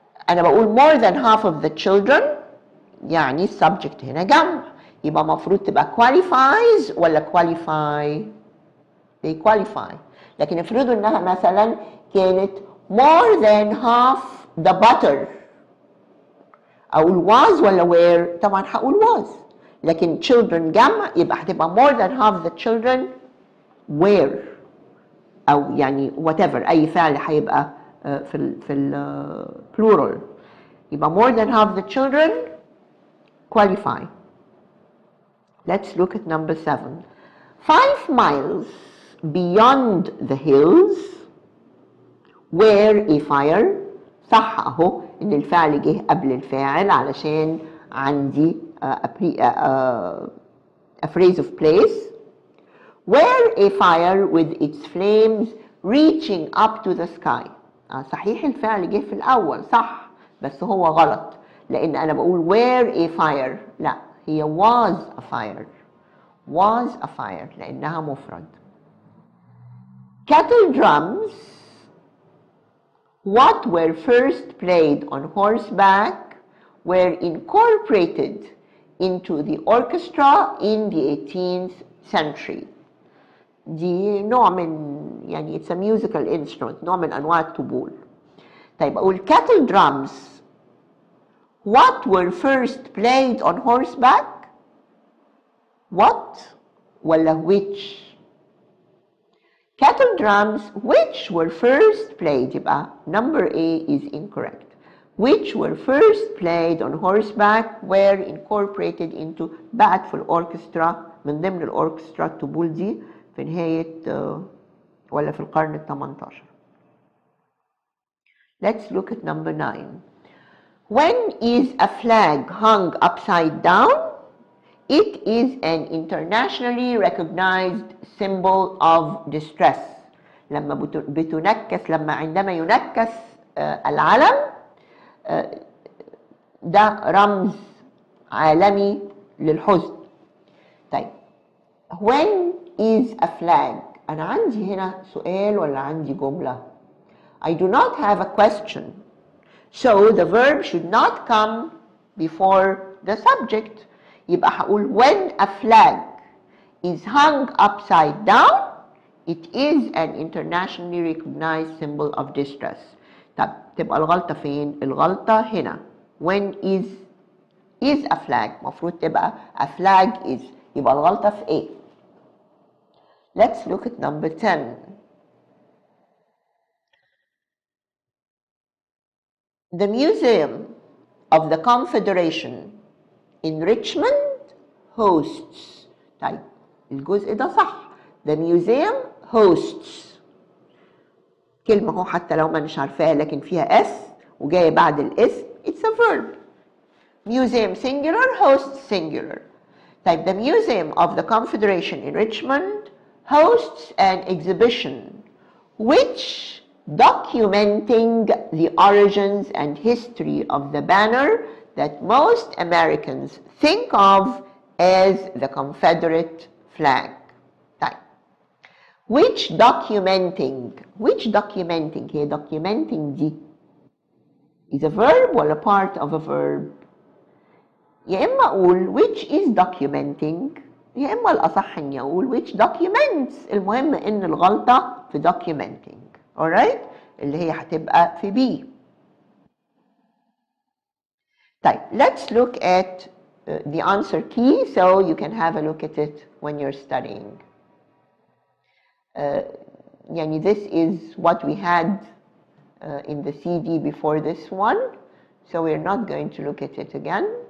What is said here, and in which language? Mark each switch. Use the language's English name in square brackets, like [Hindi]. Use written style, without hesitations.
[Arabic] انا بقول [English] more than half of the children [Arabic] يعني السبجكت هنا جمع، يبقى المفروض تبقى qualifies ولا qualify؟ [English] they qualify. [Arabic] لكن افرضوا انها مثلا كانت [English] more than half the butter، [Arabic] اقول was ولا were؟ طبعا هقول was. لكن children جمع يبقى هتبقى [English] more than half the children were، [Arabic] او يعني whatever اي فعل هيبقى في ال plural يبقى [English] more than half the children qualify. Let's look at number 7. 5 miles beyond the hills where a fire. [Arabic] صح اهو ان الفعل جه قبل الفاعل علشان عندي [English] a phrase of place. Where a fire with its flames reaching up to the sky. [Arabic] صحيح الفعل جه في الأول صح، بس هو غلط لأن أنا بقول [English] where a fire، [Arabic] لا هي [English] was a fire. was a fire [Arabic] لأنها مفرد. [English] Cattle drums what were first played on horseback were incorporated into the orchestra in the 18th century. [Arabic] دي نوع من يعني [English] it's a musical instrument، [Arabic] نوع من أنواع الطبول. [English] طيب أقول cattle drums what were first played on horseback؟ what ولا which؟ cattle drums which were first played يبقى number A is incorrect. which were first played on horseback were incorporated into [Arabic] بقت في الأوركسترا من ضمن الأوركسترا الطبول دي في نهاية ولا في القرن ال 18. [English] Let's look at number 9. When is a flag hung upside down? It is an internationally recognized symbol of distress. [Arabic] عندما ينكس العلم ده رمز عالمي للحزن. [English] طيب when is a flag؟ [Arabic] أنا عندي هنا سؤال ولا عندي جملة؟ [English] I do not have a question, so the verb should not come before the subject. يبقى هقول when a flag is hung upside down it is an internationally recognized symbol of distress. [Arabic] طب تبقى الغلطة فين؟ الغلطة هنا [English] when is a flag [Arabic] مفروض تبقى [English] a flag is، [Arabic] يبقى الغلطة في A. [English] Let's look at number 10. The Museum of the Confederation in Richmond hosts. [Arabic] طيب الجزء ده صح. The museum hosts كلمة هو حتى لو ما مش عارفاها لكن فيها S وجاية بعد الاسم [English] it's a verb. Museum singular hosts singular. طيب the Museum of the Confederation in Richmond hosts an exhibition which documenting the origins and history of the banner that most Americans think of as the Confederate flag. طيب which documenting هي documenting دي is a verb ولا part of a verb؟ يا إما أقول which is documenting [Arabic] يا إما الأصح إني أقول [English] which documents. [Arabic] المهم إن الغلطة في documenting. alright اللي هي هتبقى في B. [English] طيب, let's look at the answer key so you can have a look at it when you're studying. يعني this is what we had in the CD before this one, so we're not going to look at it again.